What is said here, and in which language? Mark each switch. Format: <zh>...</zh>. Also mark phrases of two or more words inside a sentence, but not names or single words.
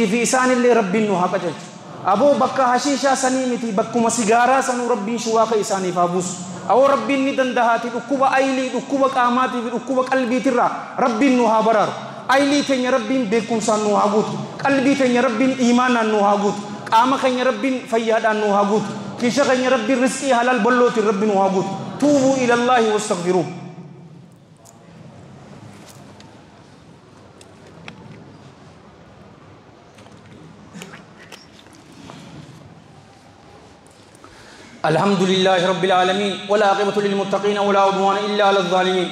<om>fi isaanillee rabbiin nu haa qaceelchu aboo bakka hashiishaa sanii miti bakkuma sigaaraa sanuu rabbiin shuwaaqa isaaniif haa buusu aboo rabbiin ni dandahaati dhukkuba aylii dhukkuba qaamaatii fi dhukkuba qalbiitirraa rabbiin nu haa baraaru aylii teenya rabbiin beekumsaan nu haa guutu qalbii teenya rabbiin iimaanaan nu haa guutu qaama keenya rabbiin fayyaadhaan nu haa guutu kiisha keenya rabbiin rizqii halaal ballootiin rabbiin nu haa guutu</om> <ar>توبوا إلى الله واستغفروا الحمد لله رب العالمين والعاقبة للمتقين ولا عدوان إلا على الظالمين</ar>